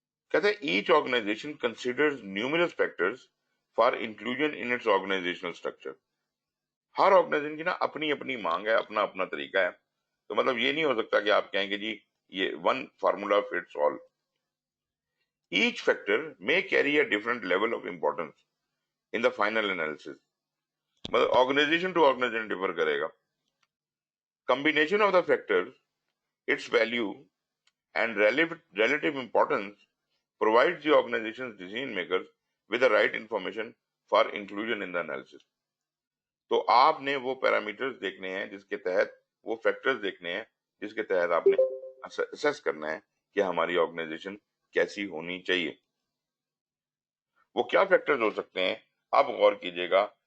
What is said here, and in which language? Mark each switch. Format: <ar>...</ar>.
<en>کہتے ہیں each organization considers numerous factors for inclusion in its organizational structure.</en> <ur>Hare organization کی نا اپنی اپنی مانگ ہے, اپنا اپنا طریقہ ہے. تو مطلب یہ نہیں ہو سکتا کہ آپ کہیں کہ جی یہ</ur> <en>One formula fits all. Each factor may carry a different level of importance in the final analysis.</en> <ur>مطلب</ur> <en>organization to organization differ</en> <ur>کرے گا.</ur> <en>Combination of the factors, its value and relative importance provides the organization's decision makers with the right information for inclusion in the analysis.</en> <ur>تو آپ نے وہ parameters دیکھنے ہیں جس کے تحت, وہ فیکٹرز دیکھنے ہیں جس کے تحت آپ نے اسیس کرنا ہے کہ ہماری آرگنائزیشن کیسی ہونی چاہیے. وہ کیا فیکٹرز ہو سکتے ہیں, آپ غور کیجئے گا.</ur>